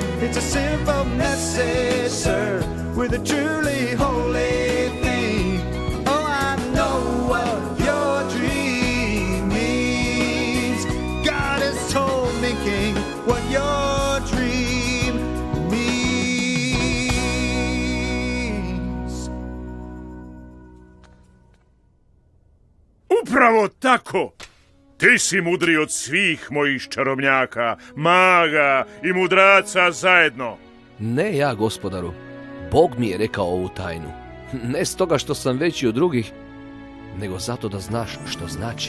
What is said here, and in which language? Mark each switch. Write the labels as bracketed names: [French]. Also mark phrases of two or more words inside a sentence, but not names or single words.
[English] It's a simple message, sir, with a truly holy theme. Oh, I know what your dream means. God has told me, King, what your dream means. [Croatian] Upravo tako! Ti si mudri od svih mojih čarobnjaka, maga i mudraca zajedno. Ne ja, gospodaru. Bog mi je rekao ovu tajnu. Ne stoga što sam veći od drugih, nego zato da znaš što znači.